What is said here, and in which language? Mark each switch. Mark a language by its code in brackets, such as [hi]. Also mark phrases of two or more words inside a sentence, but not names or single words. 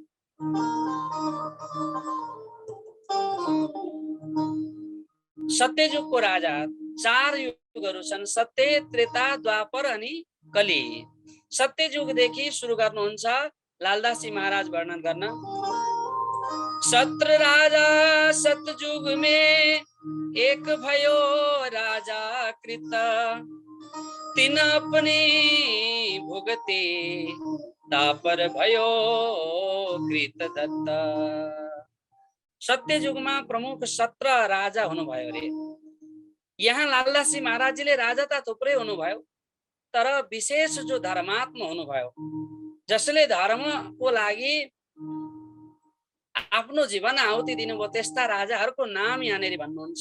[ne] सत्ययुगको राजा 4 युगहरू छन्, सत्य, त्रेता, द्वापर अनि कली। सत्ययुगदेखि सुरु गर्नुहुन्छ लालदास जी महाराज वर्णन गर्न। [hi] सत्र राजा सतयुग में एक भयो राजा कृत, तीन अपनी भुगते तापर भयो कृत दत्त। [ne] सत्ययुगमा प्रमुख 17 राजा हुनुभयो रे। यहाँ लालदास जी महाराजजीले राजा त थुप्रै हुनुभयो, तर विशेष जो धर्मात्मा हुनुभयो, जसले धर्मको लागि आफ्नो जीवन आहुति दिनुभयो त्यस्ता राजाहरूको नाम यहाँनिर भन्नुहुन्छ।